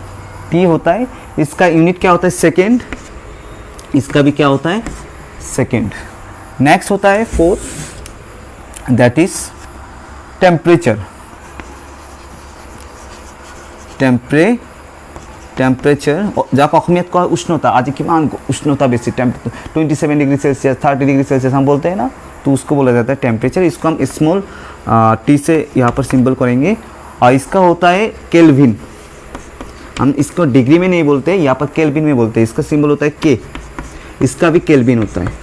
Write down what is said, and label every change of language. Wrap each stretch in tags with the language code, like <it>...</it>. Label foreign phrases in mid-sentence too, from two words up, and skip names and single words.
<hi>टी होता है, इसका यूनिट क्या होता है? सेकेंड, इसका भी क्या होता है? सेकेंड। नेक्स्ट होता है फोर्थ,</hi> <en>that is temperature.</en> <as>टेम्परेचर যাক অসমীয়াত কয় উষ্ণতা। আজি কিমান উষ্ণতা বেছি,</as> <hi>27</hi> <en>degree Celsius,</en> <hi>30</hi> <en>degree Celsius</en> <hi>हम बोलते हैं ना, तो उसको बोला जाता है टेम्परेचर। इसको हम</hi> <en>small t</en> <hi>से यहाँ पर सिंबल करेंगे। और इसका होता है केल्विन, हम इसको डिग्री में नहीं बोलते, यहाँ पर केल्विन में बोलते हैं। इसका सिंबल होता है के, इसका भी केल्विन होता है।</hi>